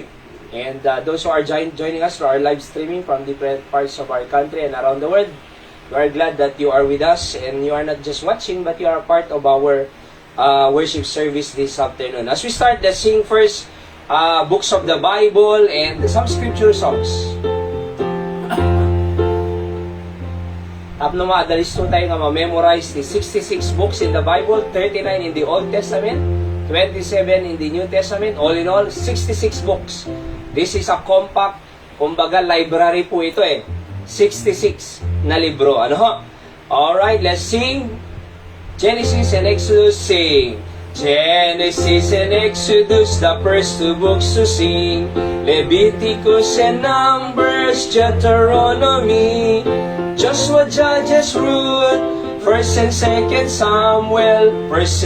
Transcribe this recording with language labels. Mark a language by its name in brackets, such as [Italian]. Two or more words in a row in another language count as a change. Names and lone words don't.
[English] And those who are joining us for our live streaming from different parts of our country and around the world, we are glad that you are with us and you are not just watching, but you are a part of our worship service this afternoon. As we start, let's sing first books of the Bible and some scripture songs. [Iloko] Tapno maadalis tayo nga ma-memorize [English] the 66 books in the Bible, 39 in the Old Testament, 27 in the New Testament, all in all, 66 books. This is a compact, [Filipino] kumbaga library po ito 66 na libro. Ano ho? [English] Alright, let's sing. Genesis and Exodus, sing. Genesis and Exodus, the first two books to sing. Leviticus and Numbers, Deuteronomy, Joshua, Judges, Ruth, 1st and 2nd Samuel, 1st